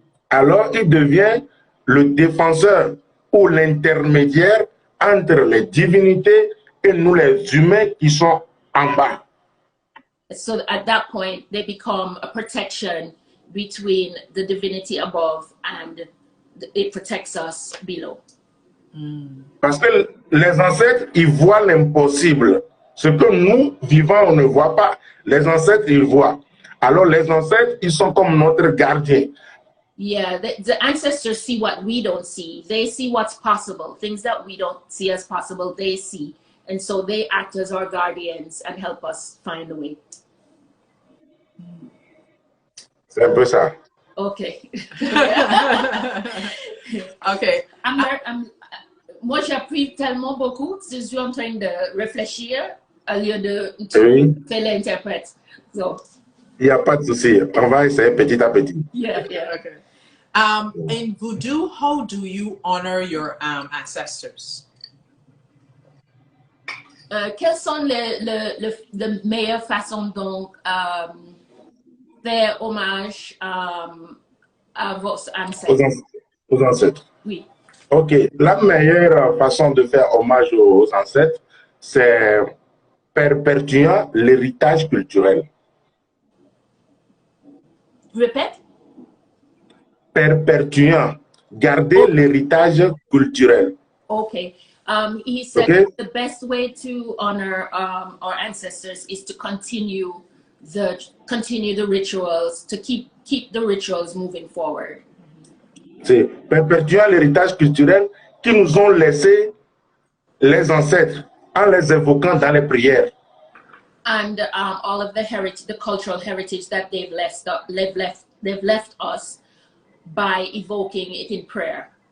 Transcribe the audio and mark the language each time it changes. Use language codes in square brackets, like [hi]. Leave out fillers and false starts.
[fr] Alors, il devient le défenseur ou l'intermédiaire entre les divinités et nous les humains qui sont en bas. [en] So at that point, they become a protection between the divinity above and it protects us below. [fr] Parce que les ancêtres, ils voient l'impossible. Ce que nous, vivants, on ne voit pas. Les ancêtres, ils voient. Alors, les ancêtres, ils sont comme notre gardien. [en] Yeah, the ancestors see what we don't see. They see what's possible. Things that we don't see as possible, they see. And so they act as our guardians and help us find a way. [fr] C'est un peu ça. [en] Okay. Okay. [fr] Moi, j'ai appris tellement beaucoup. Je suis en train de réfléchir au lieu de faire l'interprète. [en] So. [fr] Il n'y a pas de souci. On va essayer petit à petit. [en] Yeah. Okay. In Voodoo, how do you honor your ancestors? [fr] Quelles sont les meilleures façons donc faire hommage à vos ancêtres? Aux ancêtres. Oui. Ok. La meilleure façon de faire hommage aux ancêtres, c'est perpétuant l'héritage culturel. Répète. Perpétuant, garder l'héritage culturel. [en] Okay. He said the best way to honor our ancestors is to continue the rituals, to keep the rituals moving forward. [fr] C'est perpétuant l'héritage culturel qui nous ont laissé les ancêtres en les évoquant dans les prières. [en] And all of the heritage, the cultural heritage that they've left us by evoking it in prayer.